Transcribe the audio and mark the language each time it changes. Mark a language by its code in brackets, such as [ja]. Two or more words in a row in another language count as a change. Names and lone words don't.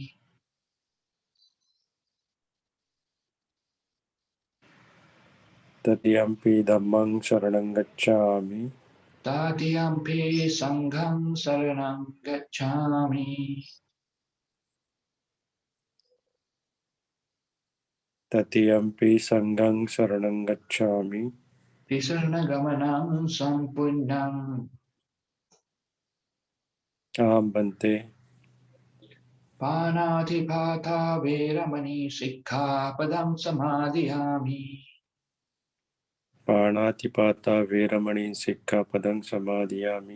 [pi] तृतीयम्पि धम्मं शरणं गच्छामि तृतीयम्पि संघं शरणं गच्छामि तृतीयम्पि संघं शरणं गच्छामि [sa] त्रिशरणगमनं सम्पूर्णम् [pi] आं भन्ते पाणातिपाता वेरमणि सिक्खापदं समादियामि पाणातिपाता वेरमणि सिक्खापदं समादियामि